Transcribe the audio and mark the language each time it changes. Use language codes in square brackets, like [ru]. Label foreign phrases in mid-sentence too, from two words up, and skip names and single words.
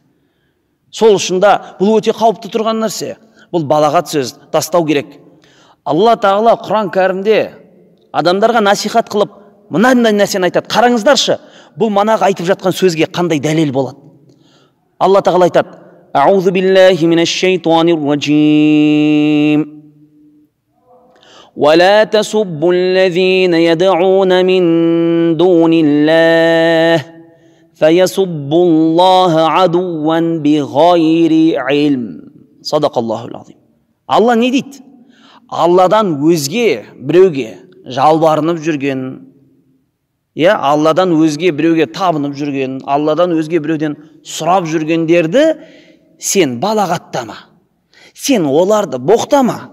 [kk] Сол үшін да бұл өте қауіпті тұрған нәрсе. Бұл балағат сөз тастау керек. Алла Тағала Құран кәрімде адамдарға насихат қылып, мынандай нәрсені айтады. Қараңыздаршы, бұл манағы айтып жатқан сөзге қандай дәлел болады. Алла Тағала айтады: [ar] «أعوذ بالله من الشيطان الرجيم. ولا تسبوا الذين يدعون من دون الله فيسبوا الله عدوا بغير علم». صدق الله العظيم. [kk] Алла не дейді? Алладан өзге біреуге жалбарынып жүрген, Алладан өзге біреуге табынып жүрген, Алладан өзге біреуден сұрап жүргендерді сен балағаттама, сен оларды боқтама.